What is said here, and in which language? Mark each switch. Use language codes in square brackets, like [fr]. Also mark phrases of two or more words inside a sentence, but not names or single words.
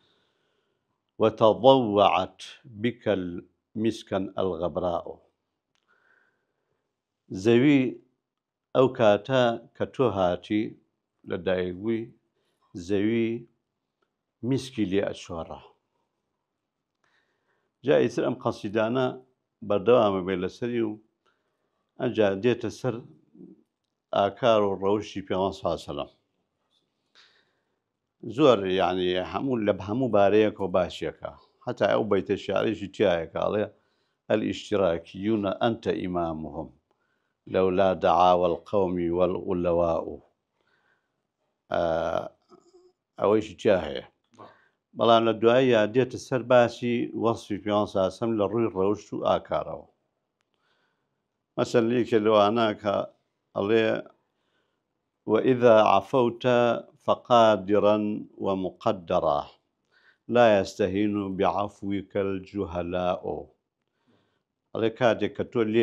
[ar] وتضوعت بك مسكا الغبراء [ckb] زەوی ئەو کاتە کە تۆ هاتی لە دایکبووی زەوی میسکی لێ ئەچۆڕە جا ئیتر ئەم قەسیدانە بەردەوامە بێ لەسەری و ئەجا دێتە سەر ئاکار و ڕەوشی پێغەمبەر [ar] صلی الله علیه وسلم [ckb] زۆر یعنی هەموو لە هەموو بارەیەکەوە باشیەکە حتا ئەو بەیتە شیعریشی تایەکە ئەڵێ [ar] الاشتراكيون أنت إمامهم لولا دعاوى القوم والغلواء [ckb] ئەوەیشی تیا هەیە بەڵام لە دواییە دێتە سەر باسی وەصفی پێغەمبەر [ar] صلی الله علیه وسلم [ckb] لە ڕووی ڕەوشت و ئاکارەوە مەسەڵەن لێکێ لەوانە کە [ar] ئەڵێ وإذا عفوت فقادرا ومقدرا لا يستهين بعفوك الجهلاء [ckb] ئەڵێ کاتێک کە تۆ لێ